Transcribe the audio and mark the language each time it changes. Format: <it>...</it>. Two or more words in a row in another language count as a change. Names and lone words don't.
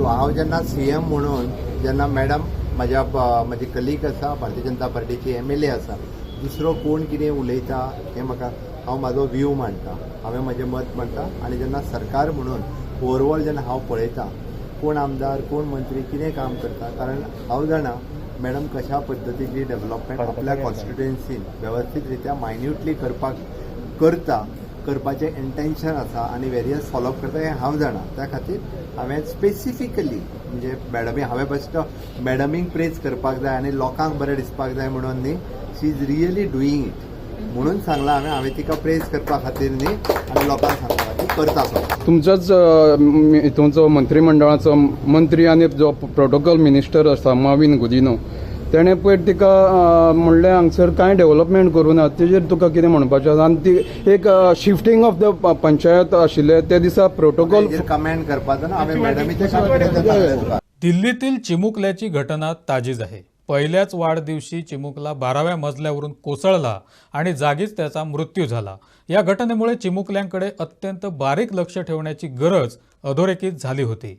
<kok>हांव जेन्ना CM म्हणून जेन्ना मॅडम म्हजी कलीग आसा भारतीय जनता पार्टीची MLA आसा दुसरो कोण कितें उलयता हें म्हाका हांव म्हाजो व्यू मांडटा, हांवें म्हजें मत मांडटा आनी जेन्ना सरकार म्हणून ओवरऑल जेन्ना हांव पळयतां कोण आमदार कोण मंत्री कितें काम करता, कारण हांव जाणा मॅडम कशा पद्दतीची डेव्हलपमेंट आपल्या कॉन्स्टिट्युएन्सीन वेवस्थीत रित्या मायन्युटली करपाचें इंटेन्शन आसा आनी</kok> <en>various follow-up</en> <kok>करता हें हांव जाणा. त्या खातीर हांवें स्पेसिफिकली म्हणजे मॅडमी हांवें बेश्टो मॅडमीक प्रेज करपाक जाय आनी लोकांक बरें दिसपाक जाय म्हणून न्ही,</kok> <en>she is really doing it</en> <kok>म्हणून सांगलां हांवें तिका प्रेज करपा खातीर न्ही आनी लोकांक सांगपा खातीर करता सो. तुमचोच हितूंचो मंत्रिमंडळाचो मंत्री आनी जो</kok> <en>protocol minister</en> <kok>आसा माविन गुदिनो तेणें पयर तिका म्हणलें हांगसर कांय डेव्हलपमेंट करूं ना, तेजेर तुका कितें म्हणपाचें आसा. आनी ती एक</kok> <en>shifting of the panchayat</en> <kok>आशिल्ले ते दिसा प्रोटोकॉल कमेंट करपाचो ना हांवें मॅडमीच्या.</kok> <mr>दिल्लीतील चिमुकल्याची घटना ताजीच आहे. पहिल्याच वाढदिवशी चिमुकला 12व्या मजल्यावरून कोसळला आणि जागीच त्याचा मृत्यू झाला. या घटनेमुळे चिमुकल्यांकडे अत्यंत बारीक लक्ष ठेवण्याची गरज अधोरेखित झाली होती.</mr>